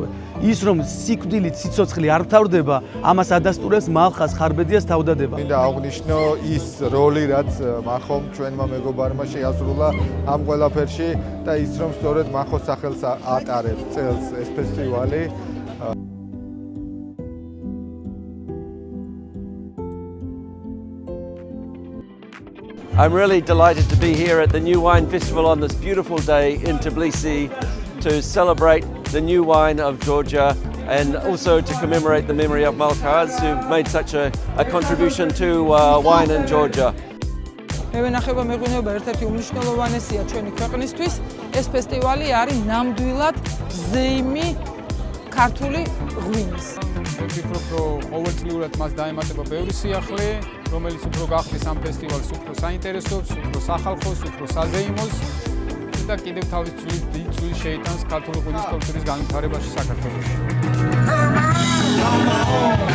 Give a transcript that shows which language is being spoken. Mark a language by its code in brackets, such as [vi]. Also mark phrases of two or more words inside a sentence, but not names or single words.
[ka] ის რომ სიკვდილით სიცოცხლე არ თავდება, ამას ადასტურებს მალხაზ ხარბედიას თავდადება. მინდა აღვნიშნო ის როლი, რაც მახომ ჩვენმა მეგობარმა შეასრულა ამ ყველაფერში და ის რომ სწორედ მახოს სახელს ატარებს წელს ეს ფესტივალი. [en] I'm really delighted to be here at the New Wine Festival on this beautiful day in Tbilisi to celebrate the new wine of Georgia and also to commemorate the memory of Malkaz, who made such a contribution to wine in Georgia. [ka] მევენახება მეღვინეობა ერთ-ერთი უმნიშვნელოვანესია ჩვენი ქვეყნისთვის. ეს ფესტივალი არის ნამდვილად ზეიმი ქართული ღვინის. მე ვფიქრობ, რომ ყოველწლიურად მას დაემატება ბევრი სიახლე, რომელიც უფრო გახდის ამ ფესტივალს უფრო საინტერესოს, უფრო სახალხოს, უფრო საზეიმოს და კიდევ თავის დიდი წვლილი შეიტანს ქართული ღვინის კულტურის განვითარებაში საქართველოში.